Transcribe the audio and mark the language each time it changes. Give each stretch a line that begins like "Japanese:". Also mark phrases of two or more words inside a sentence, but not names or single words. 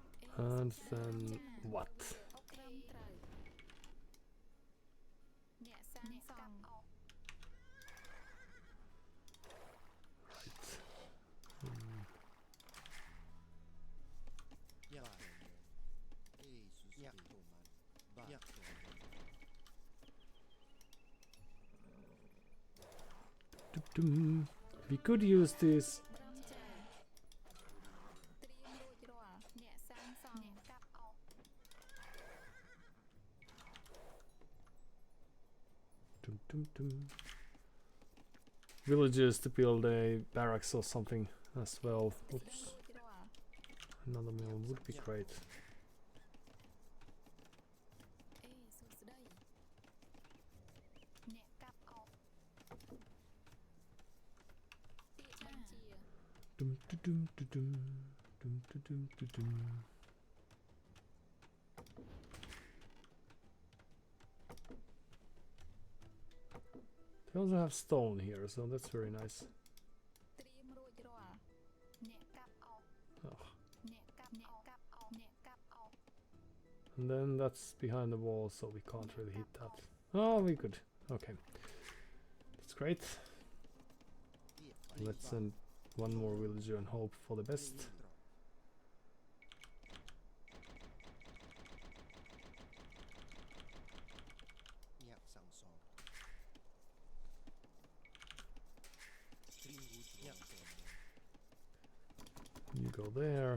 English: And then what?
Khmer: ត្រឹមត្រូវអ្នកសាងសង់
English: Right. Hmm. Dum-dum. We could use this.
Khmer: ត្រឹមត្រូវត្រៀមរួចរាល់អ្នកសាងសង់អ្នកកាប់អុក Dum-dum-dum.
English: Villagers to build a barracks or something as well.
Khmer: ត្រៀម
English: Oops.
Khmer: រួចរាល់
English: Another mill would be great.
Khmer: អេសួស្ដីអ្នកកាប់អុកពាក្យបញ្ជា Dum-dum-dum-dum. Dum-dum-dum-dum.
English: They also have stone here, so that's very nice.
Khmer: ត្រៀមរួចរាល់អ្នកកាប់អុក Ugh. អ្នកកាប់អុកអ្នកកាប់អុក
English: And then that's behind the wall, so we can't really hit that. Oh, we could. Okay. That's great. Let's send one more villager and hope for the best. You go there.